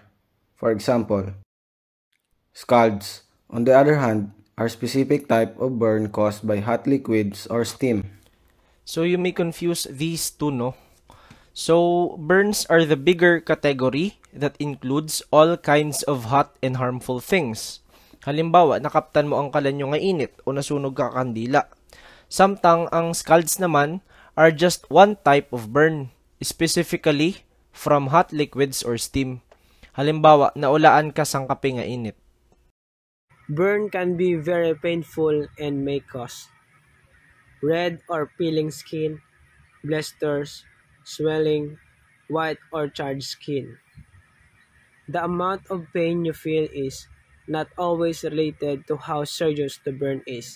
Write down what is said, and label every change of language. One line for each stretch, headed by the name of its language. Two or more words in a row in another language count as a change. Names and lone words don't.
English: For example, scalds, on the other hand, are specific type of burn caused by hot liquids or steam. So you may confuse these two, no? So burns are the bigger category that includes all kinds of hot and harmful things.
Hiligaynon: Halimbawa, nakaptan mo ang kalan nyo nga init o nasunog ka kandila. Samtang ang
English: scalds naman are just one type of burn, specifically from hot liquids or steam.
Hiligaynon: Halimbawa, naulaan ka sang kape nga init.
English: Burn can be very painful and may cause red or peeling skin, blisters, swelling, white or charred skin. The amount of pain you feel is not always related to how serious the burn is.